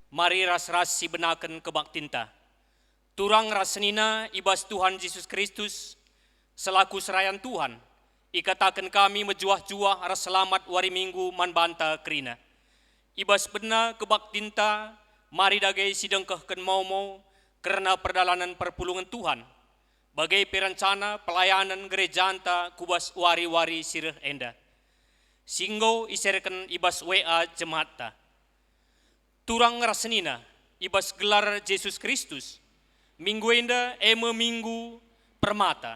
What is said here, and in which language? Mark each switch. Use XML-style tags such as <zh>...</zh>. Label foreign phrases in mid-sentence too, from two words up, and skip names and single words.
<btx>mari ras-ras si benaken kebaktinta. Turang rasenina ibas Tuhan Yesus Kristus,</btx> <id>selaku serayan Tuhan,</id> <btx>ikatakan kami mejuah-juah ras selamat wari minggu man banta kerina. Ibas bena kebaktinta, mari dagai sidengkehken mau-mau, karena perdalanan perpulungan Tuhan, bagai</btx> <id>perencana pelayanan gereja</id> <btx>anta kubas wari-wari sireh enda. Singgo iserken ibas WA jemaata. Turang rasenina ibas gelar Yesus Kristus, minggu enda minggu permata.</btx>